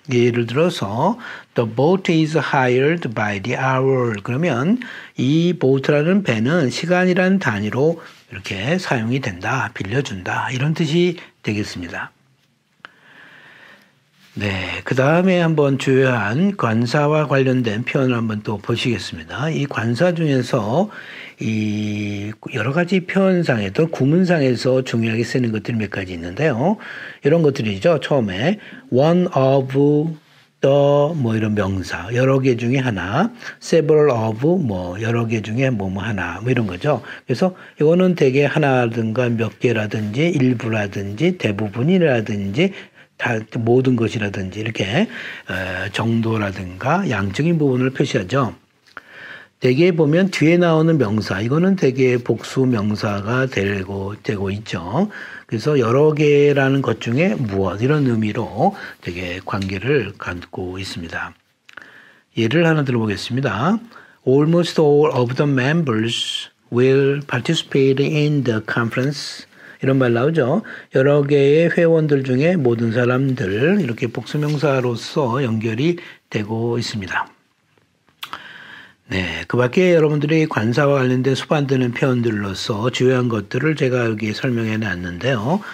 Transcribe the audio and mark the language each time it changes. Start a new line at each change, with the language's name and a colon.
English: 예를 들어서 the boat is hired by the hour.
Korean: 그러면 이 boat라는 배는 시간이라는 단위로 이렇게 사용이 된다. 빌려준다. 이런 뜻이 되겠습니다. 네, 그 다음에 한번 주요한 관사와 관련된 표현을 한번 또 보시겠습니다. 이 관사 중에서 이 여러 가지 표현상에 또 구문상에서 중요하게 쓰는 것들이 몇 가지 있는데요. 이런 것들이죠. 처음에 one of the 뭐 이런 명사 여러 개 중에 하나, several of 뭐 여러 개 중에 뭐 하나 뭐 이런 거죠. 그래서 이거는 대개 하나라든가 몇 개라든지 일부라든지 대부분이라든지 다 모든 것이라든지 이렇게 정도라든가 양적인 부분을 표시하죠. 대개 보면 뒤에 나오는 명사 이거는 대개 복수 명사가 되고 있죠. 그래서 여러 개라는 것 중에 무엇 이런 의미로 되게 관계를 갖고 있습니다. 예를 하나 들어보겠습니다.
English: Almost all of the members will participate in the conference.
Korean: 이런 말 나오죠. 여러 개의 회원들 중에 모든 사람들 이렇게 복수명사로서 연결이 되고 있습니다. 네, 그 밖에 여러분들이 관사와 관련된 수반되는 표현들로서 주요한 것들을 제가 여기 설명해 놨는데요.